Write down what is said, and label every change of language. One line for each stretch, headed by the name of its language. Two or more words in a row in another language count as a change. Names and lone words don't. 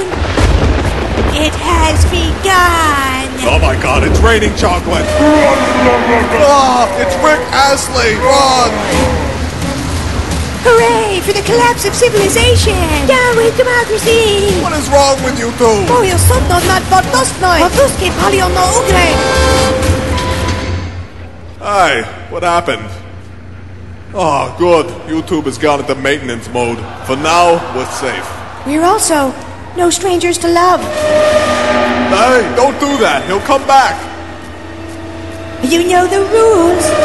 English: It has begun. Oh my god, it's raining chocolate. It's Rick Astley, run! Hooray for the collapse of civilization! Down with democracy! What is wrong with you two? Moje sodno nad wodosnoj! Woduski palią na ugry! Hi, what happened? Oh, good. YouTube has gone into maintenance mode. For now, we're safe. We're also no strangers to love. Hey, don't do that. He'll come back. You know the rules.